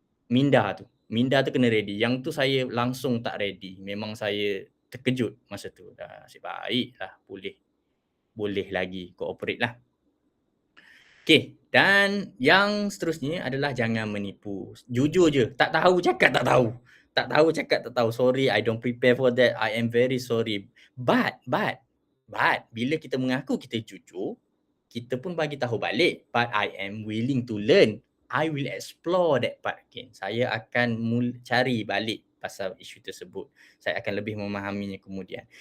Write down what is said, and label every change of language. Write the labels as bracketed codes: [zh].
[ms] Minda tu kena ready. Yang tu saya langsung tak ready. Memang saya terkejut masa tu. Dah nasib baik lah, boleh lagi cooperate lah. Okay, dan yang seterusnya adalah jangan menipu. Jujur je, tak tahu cakap tak tahu. [en] Sorry, I don't prepare for that. I am very sorry. But [ms] bila kita mengaku kita jujur, kita pun bagi tahu balik. [en] But I am willing to learn. I will explore that part again. [ms] Saya akan cari balik pasal isu tersebut. Saya akan lebih memahaminya kemudian.